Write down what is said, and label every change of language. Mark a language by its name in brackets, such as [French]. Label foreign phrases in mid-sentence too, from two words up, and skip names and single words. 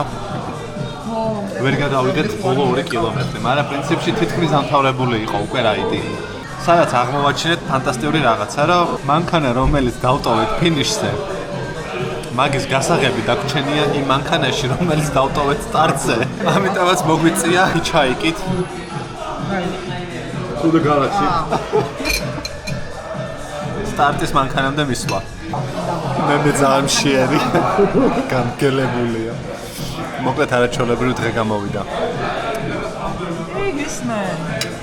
[Georgian] ვერ გადავიდეთ ბოლო 2 კილომეტრი, მაგრამ პრინციპში თითქმის დამთავრებული იყო უკვე რაიდი. სადაც აღმოვაჩინეთ ფანტასტიკური რაღაცა, რომ მანქანა რომელიც დავტოვეთ ფინიშზე, მაგის გასაღები დაგვრჩენია იმ მანქანაში, რომელიც დავტოვეთ სტარტზე. ამიტომაც მოგვიწია ჰიჩჰაიკით. [English] To the galaxy. [Georgian] სტარტის მანქანამდე მისვლა. მე ძალიან მშიერი. გამგელებულია. მოკლედ არაჩვეულებრივი დღე გამოვიდა. [English] Hey, this man.